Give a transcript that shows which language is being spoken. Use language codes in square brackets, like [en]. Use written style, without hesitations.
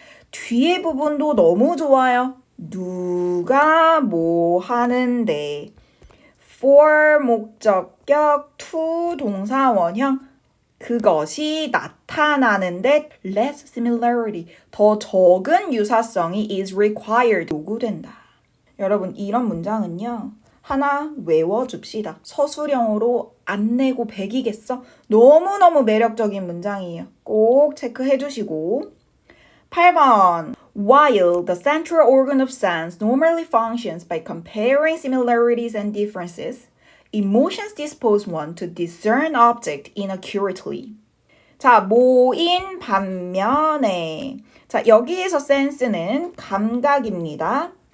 [ko] 뒤에 부분도 너무 좋아요. 누가 뭐 하는데, for 목적격, to 동사 원형, 그것이 나타나는데 less similarity, 더 적은 유사성이 is required, 요구된다. 여러분 이런 문장은요. 하나 외워줍시다. 서술형으로 안 내고 100이겠어? 너무너무 매력적인 문장이에요. 꼭 체크해 주시고 [en] 8번 While the central organ of sense normally functions by comparing similarities and differences, emotions dispose one to discern object inaccurately. [ko] 자, 모인 반면에 자, 여기에서 센스는 감각입니다.